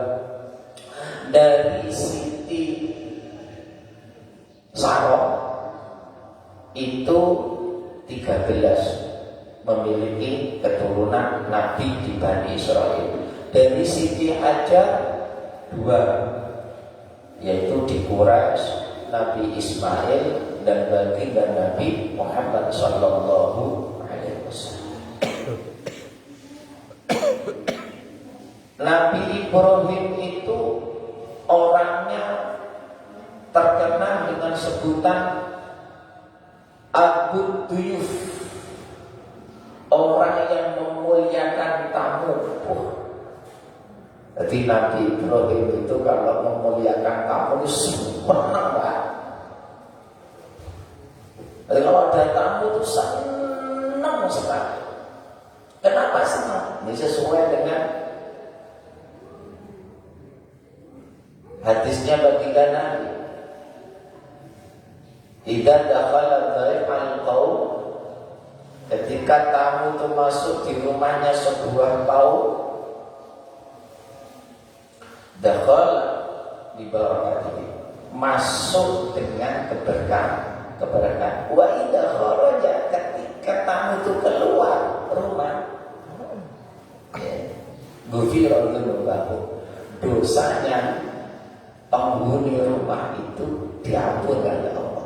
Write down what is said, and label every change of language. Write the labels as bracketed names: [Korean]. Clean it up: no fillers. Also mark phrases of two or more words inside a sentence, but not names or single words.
[Indonesian] Dari Siti Sarah itu 13 memiliki keturunan Nabi di Bani Israel. Dari Siti Hajar 2, yaitu di Quraisy, Nabi Ismail dan baginda Nabi Muhammad [Arabic] صلى الله عليه وسلم. [Indonesian] Nabi Ibrahim itu orangnya terkenal dengan sebutan Abu Duyuf, orang yang memuliakan tamu. Jadi Nabi Ibrahim itu kalau memuliakan tamu itu senang banget. Jadi kalau ada tamu itu senang sekali. Kenapa senang? Ini sesuai dengan hadisnya baginda Nabi. [Arabic] إذا دخل ضيف القوم, [Indonesian] ketika tamu itu masuk di rumahnya sebuah kaum, [Arabic] دخل ببركته, [Indonesian] masuk dengan keberkahan. [Arabic] وإذا خرج, [Indonesian] ketika tamu itu keluar rumah, [Arabic] غفر له, [Indonesian] dosanya penghuni rumah itu diampuni oleh Allah.